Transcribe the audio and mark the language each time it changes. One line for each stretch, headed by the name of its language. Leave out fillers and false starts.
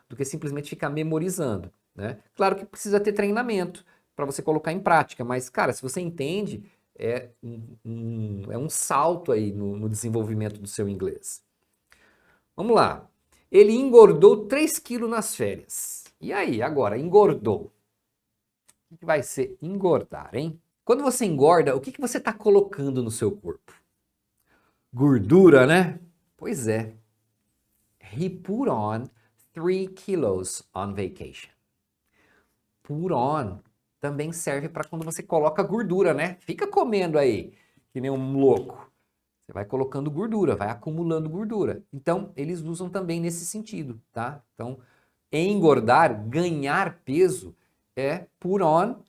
Portuguese: Do que simplesmente ficar memorizando, né? Claro que precisa ter treinamento para você colocar em prática, mas, cara, se você entende, é um salto aí no desenvolvimento do seu inglês. Vamos lá. Ele engordou 3 quilos nas férias. E aí, agora, engordou. O que vai ser engordar, hein? Quando você engorda, o que você está colocando no seu corpo? Gordura, né? Pois é.
English: He put on 3 kilos on vacation.
Portuguese: Put on também serve para quando você coloca gordura, né? Fica comendo aí, que nem um louco. Você vai colocando gordura, vai acumulando gordura. Então, eles usam também nesse sentido, tá? Então, engordar, ganhar peso é put on.